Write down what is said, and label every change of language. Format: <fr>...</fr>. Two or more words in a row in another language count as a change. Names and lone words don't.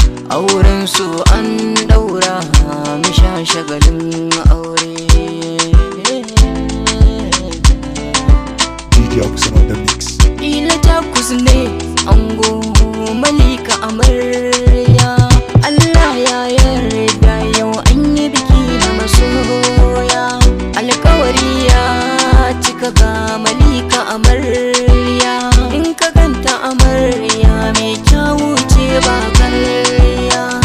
<ha>Auren su an ɗaura, mu sha shagalin aure.</ha> <en>D J Augustin on the mix.</en> <ha>Ila Takus ne ango, Malika amarya. Allah ya yarda yau an yi biki na masoya. Alkawari ya cika ga Malika Amarya, in ka ganta amarya, mai kyawu ce ba karya.</ha>